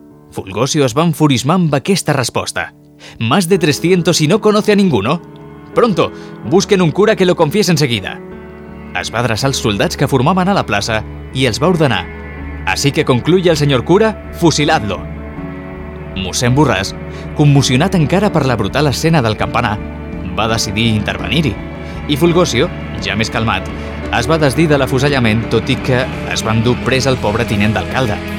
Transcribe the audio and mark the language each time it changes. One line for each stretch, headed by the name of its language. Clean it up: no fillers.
Catalan: Fulgosio es va enfurismar amb aquesta resposta.
Spanish: «¿Más de 300 y no conoce a ninguno?». «Pronto, busquen un cura que lo confiese enseguida».
Catalan: Es va adreçar als soldats que formaven a la plaça i els va ordenar
Spanish: «Así que concluye el señor cura, fusiladlo».
Catalan: Mossèn Borràs, conmocionat encara per la brutal escena del campanar, va decidir intervenir-hi. I Fulgosio, ja més calmat, es va desdir de l'afusellament, tot i que es va endur pres el pobre tinent d'alcalde.